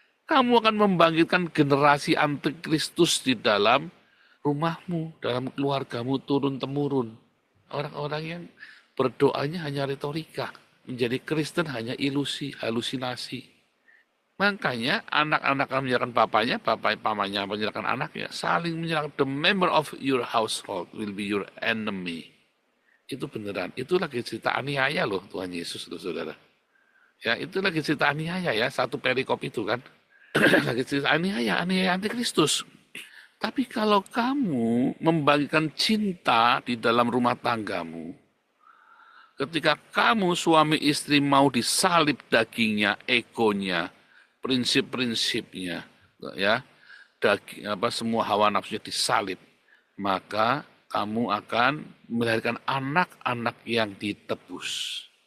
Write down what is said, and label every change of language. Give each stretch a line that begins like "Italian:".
Indonesian: Kamu akan membangkitkan generasi antikristus di dalam rumahmu, dalam keluargamu turun-temurun. Orang-orang yang berdoanya hanya retorika, menjadi Kristen hanya ilusi, halusinasi. Makanya anak-anak akan menyalahkan papanya, pamannya menyalahkan anaknya, saling menyalahkan.
English: The member of your household will be your enemy.
Indonesian: Itu beneran, itu lagi cerita aniaya loh Tuhan Yesus loh saudara. Ya itu lagi cerita aniaya ya, satu perikop itu kan. Lagi cerita aniaya antikristus. Tapi kalau kamu membagikan cinta di dalam rumah tanggamu, ketika kamu suami istri mau disalib dagingnya, egonya, prinsip-prinsipnya, ya, semua hawa nafsunya disalib, maka kamu akan melahirkan anak-anak yang ditebus.